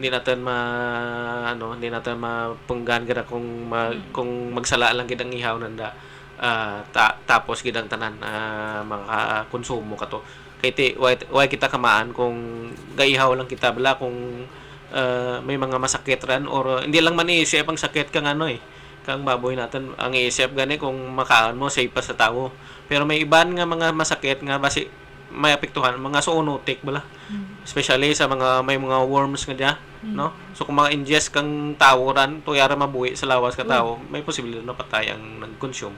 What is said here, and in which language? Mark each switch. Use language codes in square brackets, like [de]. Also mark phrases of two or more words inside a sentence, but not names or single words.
[hil] hindi natin mapunggan gid kung magsala lang gid ang ihaw nanda tapos gid ang tanan makakonsumo kato kay ti why kita kamaan kung gaihaw lang kita bala kung may mga masakit ran or hindi lang man iisip ang sakit kang kang baboy natin ang iisip gani kung makaan mo safe pa sa tao pero may iban nga mga masakit nga basi may apektuhan mga zoonotic bala especially sa may mga worms nga dia no so kung mga ingest kang tao ran tuyara mabuhi sa lawas ka tao may posibilidad na patay ang nag-consume.